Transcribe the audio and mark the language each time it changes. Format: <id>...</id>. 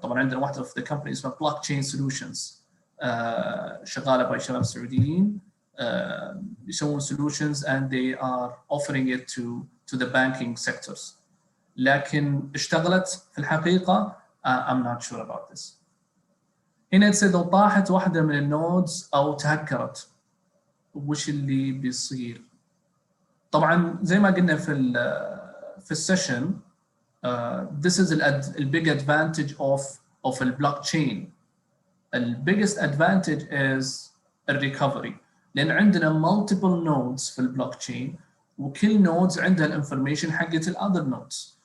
<ar>طبعا عندنا واحدة</ar> <en>of the companies</en> <ar>اسمها blockchain solutions شغالة باي شباب سعوديين يسوون</ar> <en>solutions and they are offering it to the banking sectors.</en> <ar>لكن اشتغلت في الحقيقة</ar> <en>I'm not sure about this.</en> <ar>هنا تصير لو طاحت واحدة من النودز أو تهكرت وش اللي بيصير؟ طبعا زي ما قلنا في السيشن</ar> <en>this is the big advantage of the blockchain. The biggest advantage is the recovery.</en> <ar>لأن عندنا</ar> <en>multiple nodes</en> <ar>في البلوكتشين وكل nodes عندها information حقت</ar> <en>other nodes.</en>